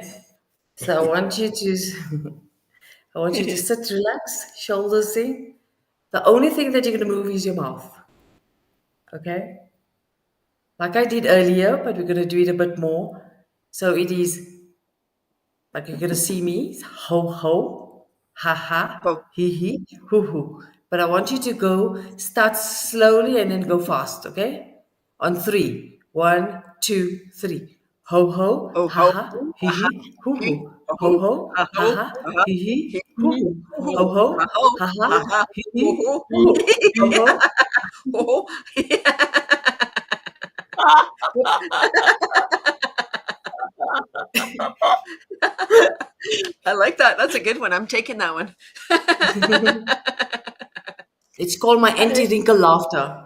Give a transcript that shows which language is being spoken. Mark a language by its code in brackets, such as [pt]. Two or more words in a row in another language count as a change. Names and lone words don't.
[en] So I want you to sit, relax, shoulders in. The only thing that you're going to move is your mouth. Okay? Like I did earlier, but we're going to do it a bit more. So it is like you're going to see me, ho ho, ha ha, he he, hoo hoo. But I want you to start slowly and then go fast, okay? On 3. 1, 2, 3. Ho ho, Oh, ha ha, he he, hoo hoo. Ho ho, ha ha, he he, hoo hoo. Ho ho, ha ha, he he, hoo hoo. Ho ho. I like that. That's a good one. I'm taking that one. It's called my anti-wrinkle laughter.